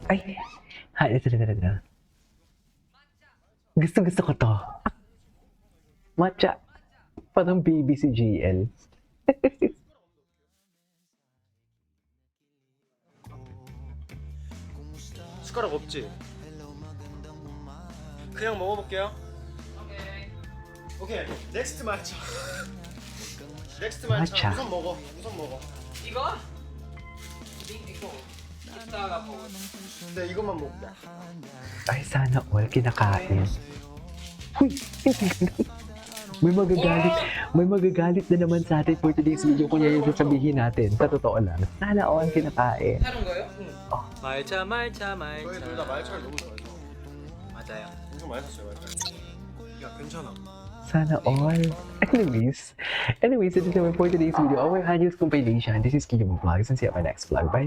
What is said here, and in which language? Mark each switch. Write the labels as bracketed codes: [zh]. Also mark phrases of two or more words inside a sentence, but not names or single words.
[tl] Ito. Gusto ko to. Matcha. Parang baby si GL. [ko] 숟가락 없지? 그냥 먹어볼게요. [en] okay. next [ko] 말차. 넥스트 말차. 말차. 우선 먹어. 이거? 이거 이따가 먹어. 네, 이것만 먹자. [tl] Ay, sana all kinakain. Uy, may magagalit na naman sa atin [en] for today's video [tl] kung yan yung sasabihin natin. Sa totoo lang, sana all kinakain. [ko] 사는 거예요? 응. 말차. 저희 둘 다 말차를 너무 좋아해서. 맞아요. 엄청 많이 샀어요, 말차. 야, 괜찮아. [tl] Sana all. Anyways, ito naman [en] for today's video. Our Hanyos compilation. This is Kiyong Vlogs and see you on my next vlog. Bye!